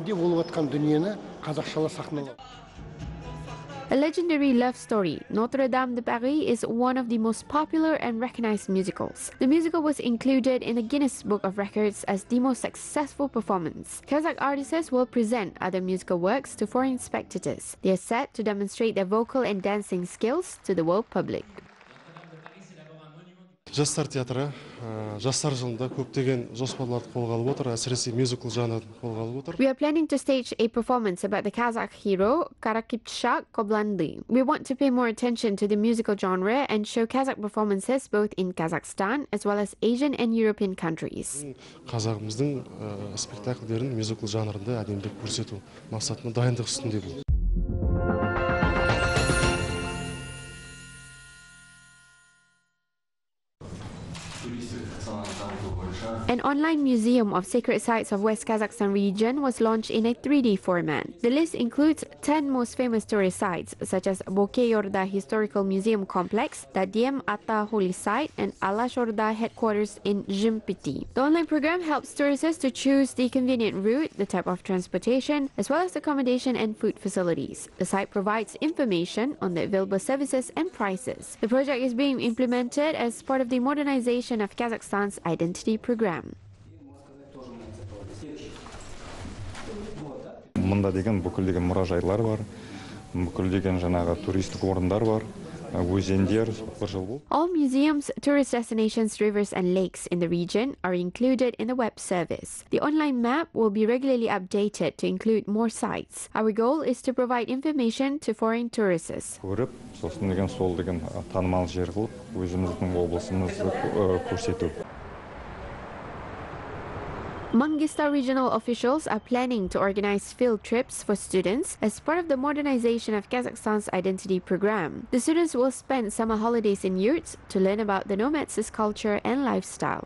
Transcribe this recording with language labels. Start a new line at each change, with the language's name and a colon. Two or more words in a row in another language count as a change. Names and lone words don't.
English: A legendary love story, Notre de Paris is one of the most popular and recognized musicals. The musical was included in the Guinness Book of Records as the most successful performance. Kazakh artists will present other musical works to foreign spectators. They are set to demonstrate their vocal and dancing skills to the world public.
Kazakh: Жастар театры жастар жылында көптеген жоспарларды қолға алып отыр, әсіресе мюзикл жанрын қолға алып отыр.
English: We are planning to stage a performance about the Kazakh hero Karakipchak Koblandy. We want to pay more attention to the musical genre and show Kazakh performances both in Kazakhstan as well as Asian and European countries.
Kazakh: Қазағымыздың спектакльдерін мюзикл жанрында әдемілеп көрсету мақсатында дайындық үстіндемін.
English: An online museum of sacred sites of West Kazakhstan region was launched in a 3D format. The list includes 10 most famous tourist sites such as Bokeyorda Historical Museum Complex, Dadiem Ata Holy Site, and Alashorda headquarters in Zhambyl. The online program helps tourists to choose the convenient route, the type of transportation, as well as accommodation and food facilities. The site provides information on the available services and prices. The project is being implemented as part of the modernization of Kazakhstan's identity program.
Kazakh: Мында деген бүкілдеген мұражайлар бар, бүкілдеген жаңағы туристік орындар бар, өзендер бір жыл бұл.
English: All museums, tourist destinations, rivers and lakes in the region are included in the web service. The online map will be regularly updated to include more sites. Our goal is to provide information to foreign tourists.
Kazakh: Көріп, сосын деген сол деген танымал жер қылып, өзіміздің облысымызды көрсету.
English: Mangystau regional officials are planning to organize field trips for students as part of the modernization of Kazakhstan's identity program. The students will spend summer holidays in yurts to learn about the nomads' culture and lifestyle.